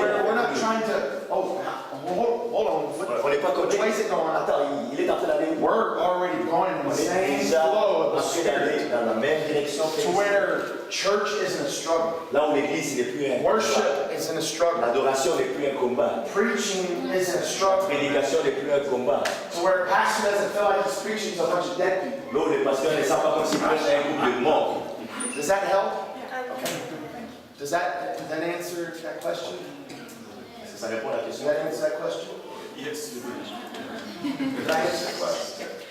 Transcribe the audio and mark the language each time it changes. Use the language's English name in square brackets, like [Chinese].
[English] where we're not trying to, hold on, [French] On n'est pas comme [English] which way is it going? [French] attends, il est en train d'aller. [English] We're already going in [French] On [English] the [French] est [English] same [French] déjà [English] flow [French] en [English] of the [French] train d'aller [English] Spirit. [French] dans la même direction que [English] To where church isn't a struggle. [French] là où l'église n'est plus un [English] Worship isn't a struggle. [French] l'adoration n'est plus un combat. [English] Preaching isn't a [French] La [English] struggle. [French] prédication n'est plus un combat. [English] To where a pastor doesn't feel like he's preaching to a bunch of dead people. [French] Là où les pasteurs ne savent pas comme s'ils prêchent à un groupe de morts. [English] Does that help? Okay. Does that answer that question? [French] Ça répond à la [English] Does [French] question. [English] that answer that question? Yes, you do. Did I answer that question?